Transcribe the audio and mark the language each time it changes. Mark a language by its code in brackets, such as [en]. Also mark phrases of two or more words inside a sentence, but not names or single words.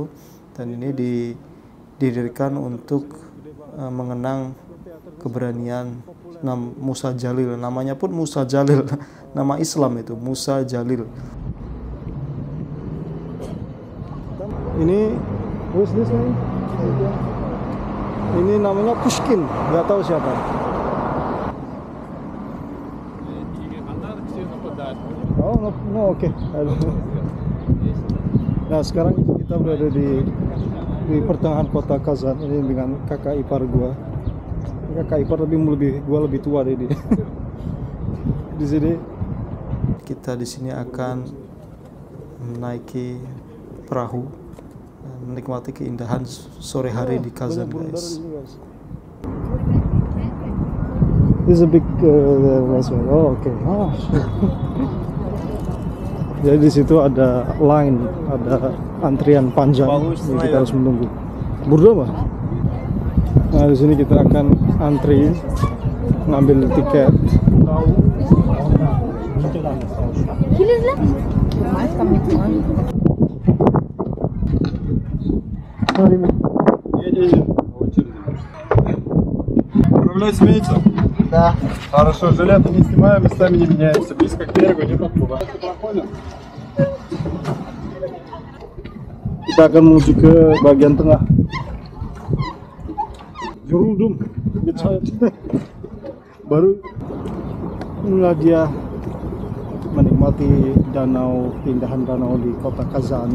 [id] Dan ini didirikan untuk mengenang keberanian Musa Jalil. Namanya pun Musa Jalil, nama Islam itu Musa Jalil. [en] Ini who's this name? [id] Ini namanya Pushkin, nggak tahu siapa. [en] Oh no, oke. [id] Nah, sekarang kita berada di pertengahan kota Kazan ini dengan kakak ipar gua. Kakak ipar gua lebih tua deh dia. Di sini kita akan menaiki perahu dan menikmati keindahan sore hari di Kazan guys. [en] This is a big restaurant. [id] Oh, oke. Oh. Jadi di situ ada line, ada antrian panjang yang kita harus menunggu. Berdua mah. Nah, di sini kita akan antri ngambil tiket. [ru] Управлять умеете? Да. Хорошо, жилеты не снимаем, местами не меняемся. Близко к берегу не подплываем. [id] Kita akan menuju ke bagian tengah. Yoruldum, baru inilah dia menikmati keindahan danau di kota Kazan.